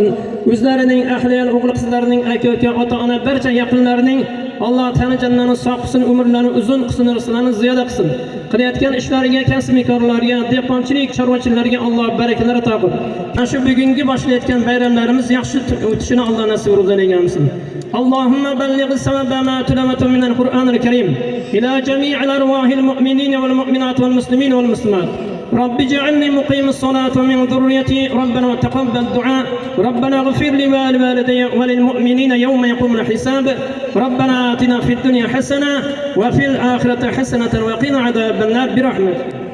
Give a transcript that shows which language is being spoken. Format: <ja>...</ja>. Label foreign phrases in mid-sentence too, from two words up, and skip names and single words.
<uz>O'zlarining ahliyal o'g'il qizlarining aka-uka, ota-ona barcha yaqinlarining Alloh tana jannatini sog' qilsin, umrlarini uzun qilsin, rizqlarini ziyoda qilsin. Qilayotgan ishlariga, kasb-korlariga, dehqonchilik, chorvachilariga Alloh barakalar ato qilsin. Mana shu bugungi boshlayotgan bayramlarimiz yaxshi o'tishini Alloh nasib qilsin.</uz> <ar>اللهم بلغ الثواب ما تلاوة من القرآن الكريم إلى جميع الأرواح المؤمنين والمؤمنات والمسلمين والمسلمات. رب اجعلني مقيم الصلاة ومن ذريتي ربنا وتقبل الدعاء ربنا اغفر لي ولوالدي وللمؤمنين يوم يقوم الحساب ربنا آتنا في الدنيا حسنة وفي الآخرة حسنة وقنا عذاب النار برحمتك.</ar>